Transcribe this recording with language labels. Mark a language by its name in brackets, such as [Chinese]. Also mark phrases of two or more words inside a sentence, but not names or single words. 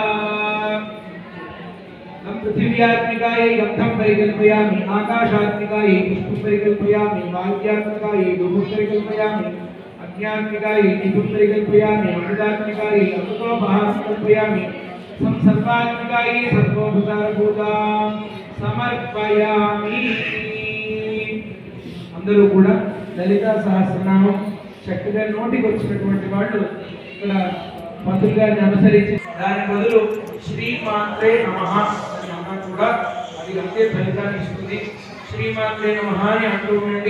[Sanskrit] पृथिव्यात्मिकायै गन्धं परिकल्पयामि आकाशात्मिकायै पुष्पं परिकल्पयामि वाक्यात्मिकायै धूपं परिकल्पयामि अग्न्यात्मिकायै दीपं परिकल्पयामि अमृतात्मिकायै अमृतोपहारं कल्पयामि सर्वात्मिकायै सर्वोपचारपूजां समर्पयामि. [Telugu] అందరూ కూడా లలితా సహస్రనామం చక్కగా నోటికి వచ్చినటువంటి వాళ్ళు ఇక్కడ పంతులు గారిని అనుసరించి దాని బదులు [Sanskrit] శ్రీమాత్రే నమః [Telugu] అన్నా కూడా అది అంతే ఫలితాన్ని ఇస్తుంది. [Sanskrit] శ్రీమాత్రే నమః [Telugu] అని అంటూ ఉండండి.